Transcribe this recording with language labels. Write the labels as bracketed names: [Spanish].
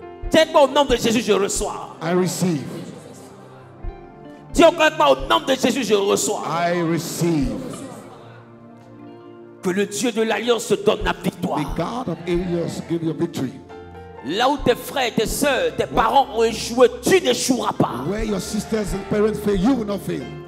[French] Dis-moi au nom de Jésus, je reçois. [English] I receive. [French] Dis encore moi au nom de Jésus, je reçois. [English] I receive. [French] Que le Dieu de l'Alliance te donne la [English] The [French] victoire. [English] God of Elias give you victory. [French] Là où tes frères et tes soeurs, tes parents ont échoué, tu n'échoueras pas. [English] Where your sisters and parents fail, you will not fail.